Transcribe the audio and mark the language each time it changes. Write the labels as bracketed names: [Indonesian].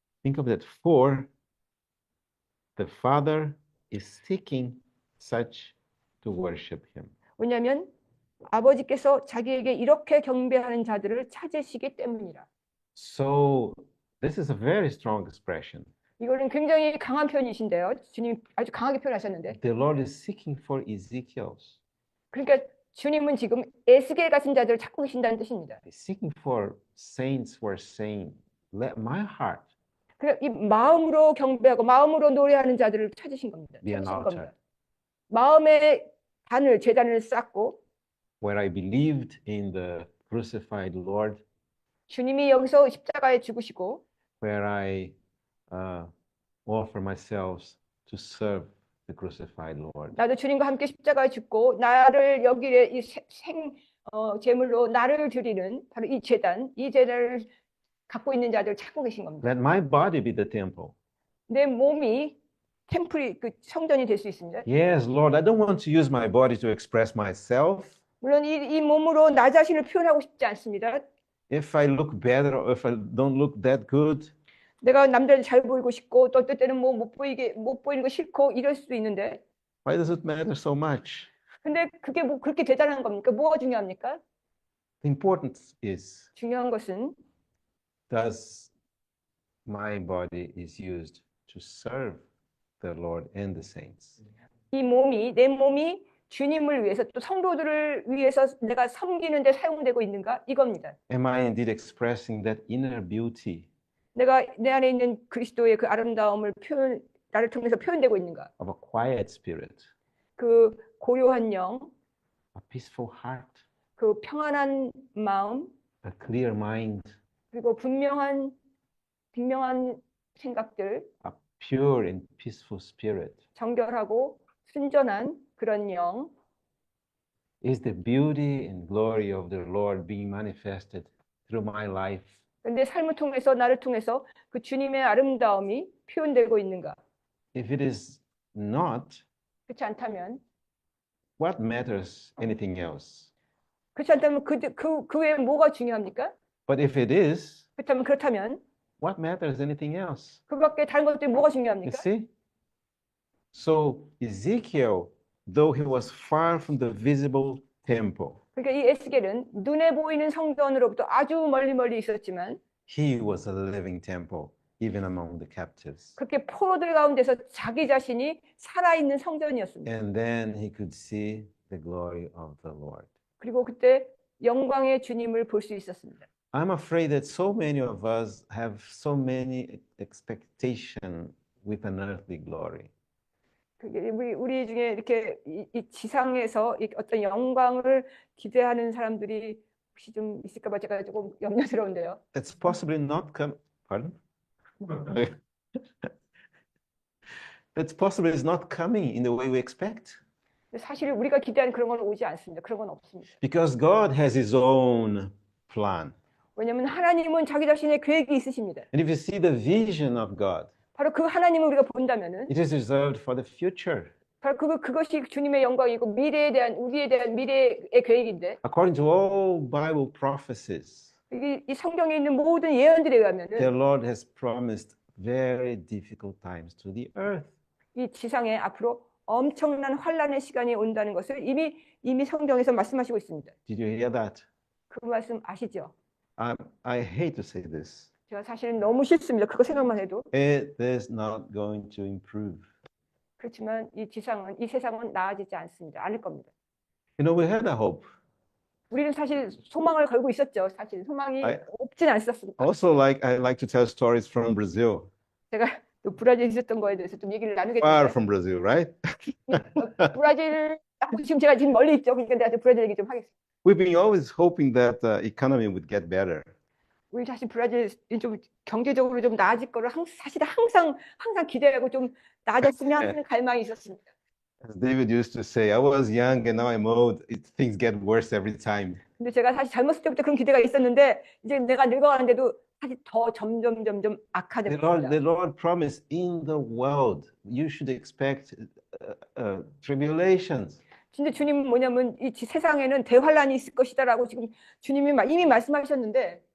[English] Think of that. For the Father is seeking such to worship him. [Korean] 왜냐하면 아버지께서 자기에게 이렇게 경배하는 자들을 찾으시기 때문이라. [English] So this is a very strong expression. [Korean] 이거는 굉장히 강한 표현이신데요. 주님 아주 강하게 표현하셨는데. [English] The Lord is seeking for Ezekiel's. [Korean] 그러니까 주님은 지금 에스겔 같은 자들을 찾고 계신다는 뜻입니다. [English] He's seeking for saints who are saying, let my heart [Korean] 그러니까 이 마음으로 경배하고 마음으로 노래하는 자들을 찾으신 겁니다. [English] be an [Korean] 찾으신 [English] altar [Korean] 겁니다. 마음의 제단을 쌓고 [English] where I believed in the crucified Lord, [Korean] 주님이 여기서 십자가에 죽으시고 [English] where I offer myself to serve the crucified Lord. [Korean] 나도 주님과 함께 십자가에 죽고 나를 여기에 이 제물로 나를 드리는 바로 이 제단을 갖고 있는 자들 찾고 계신 겁니다. [English] Let my body be the temple. [Korean] 내 몸이 템플이 그 성전이 될 수 있습니다. [English] Yes, Lord, I don't want to use my body to express myself. [Korean] 물론 이 몸으로 나 자신을 표현하고 싶지 않습니다. [English] If I look better or if I don't look that good, [Korean] 내가 남들한테 잘 보이고 싶고 또 어떨 때는 뭐 못 보이는 거 싫고 이럴 수도 있는데 [English] why does it matter so much? [Korean] 근데 그게 뭐 그렇게 대단한 겁니까? 뭐가 중요합니까? [English] The importance is, [Korean] 중요한 것은 [English] does my body is used to serve the Lord and the saints? [Korean] 내 몸이 주님을 위해서 또 성도들을 위해서 내가 섬기는 데 사용되고 있는가? 이겁니다. [English] Am I indeed expressing that inner beauty [Korean] 내가 내 안에 있는 그리스도의 그 아름다움을 나를 통해서 표현되고 있는가? [English] of a quiet spirit, [Korean] 그 고요한 영, [English] a peaceful heart, [Korean] 그 평안한 마음, [English] a clear mind, [Korean] 그리고 분명한 생각들, [English] a pure and peaceful spirit? [Korean] 정결하고 순전한 그런 영, [English] Is the beauty and glory of the Lord being manifested through my life? [Korean] 근데 삶을 통해서 나를 통해서 그 주님의 아름다움이 표현되고 있는가? [English] If it is not, [Korean] 그렇지 않다면 [English] what matters anything else? [Korean] 그렇지 않다면 그 외에 뭐가 중요합니까? [English] But if it is, [Korean] 그렇다면 [English] what matters anything else? [Korean] 그 밖에 다른 것들이 뭐가 [English] You [Korean] 중요합니까? [English] see? So Ezekiel, though he was far from the visible temple, [Korean] 그러니까 이 에스겔은 눈에 보이는 성전으로부터 아주 멀리 있었지만 [English] he was a living temple, even among the captives. [Korean] 그렇게 포로들 가운데서 자기 자신이 살아있는 성전이었습니다. [English] And then he could see the glory of the Lord. [Korean] 그리고 그때 영광의 주님을 볼 수 있었습니다. [English] I'm afraid that so many of us have so many expectation with an earthly glory. [Korean] 그게 우리 중에 이렇게 이 지상에서 어떤 영광을 기대하는 사람들이 혹시 좀 있을까 봐 제가 조금 염려스러운데요. [English] It's possibly not come. Pardon? It's possibly is not coming in the way we expect. [Korean] 근데 사실 우리가 기대하는 그런 건 오지 않습니다. 그런 건 없습니다. [English] Because God has His own plan. [Korean] 왜냐하면 하나님은 자기 자신의 계획이 있으십니다. [English] And if you see the vision of God, [Korean] 바로 그 하나님을 우리가 본다면은 [English] it is reserved for the future. [Korean] 바로 그것이 주님의 영광이고 우리에 대한 미래의 계획인데 [English] According to all Bible prophecies, [Korean] 이 성경에 있는 모든 예언들에 [English] the [Korean] 의하면은 [English] Lord has promised very difficult times to the earth. [Korean] 이 지상에 앞으로 엄청난 환란의 시간이 온다는 것을 이미 성경에서 말씀하시고 있습니다. [English] Did you hear that? [Korean] 그 말씀 아시죠? [English] I hate to say this. [Korean] 제가 사실은 너무 싫습니다. 그거 생각만 해도. [English] It is not going to improve. [Korean] 그렇지만 이 세상은 나아지지 않을 겁니다. [English] You know, we had a hope. [Korean] 우리는 사실 소망을 걸고 있었죠. 사실 소망이 없진 않았습니다. [English] Also, I like to tell stories from Brazil. [Korean] 제가 또 브라질에 있었던 거에 대해서 좀 얘기를 나누게 [English] Far [Korean] 됐어요. [English] from Brazil, right? [Korean] 브라질하고 지금 제가 지금 멀리 있죠. 그러니까 내가 브라질 얘기 좀 하겠습니다. [English] We've been always hoping that the economy would get better. [Korean] 우리 사실 브라질 좀 경제적으로 좀 나아질 거를 사실 항상 기대하고 좀 나아졌으면 하는 갈망이 있었습니다. [English] As David used to say, I was young and now I'm old. Things get worse every time. [Korean] 근데 제가 사실 젊었을 때부터 그런 기대가 있었는데 이제 내가 늙어가는데도 사실 더 점점 악화되고 있습니다. [English] The Lord promised in the world you should expect tribulations. [Korean] 진짜 주님은 뭐냐면 이 세상에는 대환란이 있을 것이다라고 지금 주님이 이미 말씀하셨는데